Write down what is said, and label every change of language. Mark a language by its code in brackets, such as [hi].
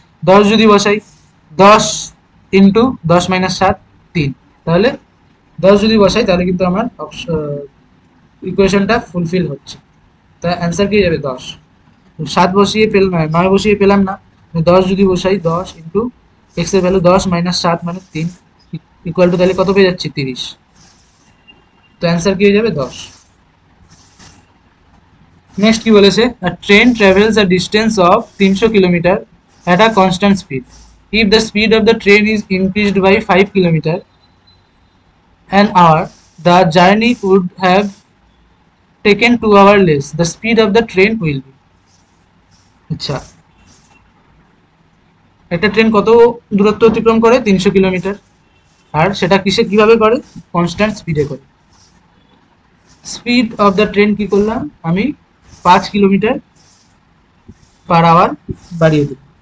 [bn] 10 যদি বসাই, 10 ইন্টু 10 - 7 3, তাহলে 10 যদি বসাই তাহলে কিন্তু আমার ইকুয়েশনটা ফুলফিল হচ্ছে। তা অ্যান্সার কি যাবে 10। 7 বসিয়ে পেলাম, 9 বসিয়ে পেলাম না, 10 যদি বসাই 10 ইন্টু এক্স এর ভ্যালু 10 - 7 মানে 3 ইকুয়াল টু, তাহলে কত পেয়ে যাচ্ছি 30। তো অ্যান্সার কি হয়ে যাবে 10। [en] next [bn] কি বলেছে, [en] a train travels a distance of 300 kilometre at a constant speed. If the speed of the train is increased by 5 kilometer an hour, the journey would have taken 2 hours less. The speed of the train will be. [bn] আচ্ছা, একটা train কত দূরত্ব অতিক্রম করে, 300 kilometre, আর সেটা কিভাবে করে, constant স্পিডে করে। স্পিড অফ দ্য ট্রেন কি করলাম আমি, 5 কিলোমিটার পার আওয়ার বাড়িয়ে দেব।